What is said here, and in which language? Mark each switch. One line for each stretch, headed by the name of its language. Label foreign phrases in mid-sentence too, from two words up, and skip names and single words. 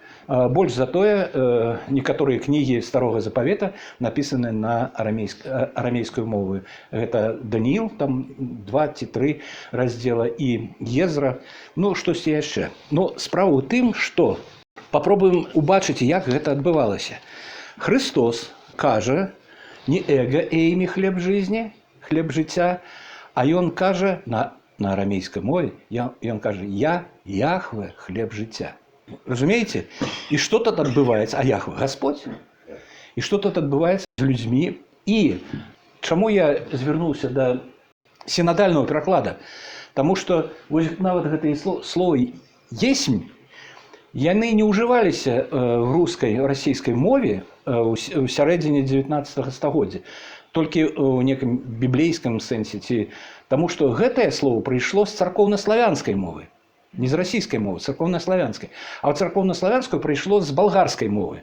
Belarusian: Больш за тое, некаторыя кнігі Старога Запавета напісаны на арамейскую мову. Гэта Даніил, там 2 ці 3 раздзела, і Езра, штосьці яшчэ. Справа ў тым, што папробуем убачыць, як гэта адбывалася. Христос кажа не эго-эймі
Russian: хлеб жизни,
Belarusian: хлеб жыцця, а ён кажа на арамейскай мове, ён кажа: «Я Яхве хлеб жыцця». Разумеете?
Russian: И что-то
Belarusian: адбываецца, а Яхве Господь. І что-то адбываецца з людзьмі. І чаму я звярнуўся да сінадальнага пераклада? Таму што нават гэтыя словы «есмь» яны не ўжываліся в рускай, расійскай мове ў сярэдзіне 19 стагоддзя, толькі ў некім біблейскім сэнсе, таму што гэтае слово прыйшло з царкоўна-славянскай мовы, не з расійскай мовы, царкоўна-славянскай, а ў царкоўна-славянскую прыйшло з балгарскай мовы.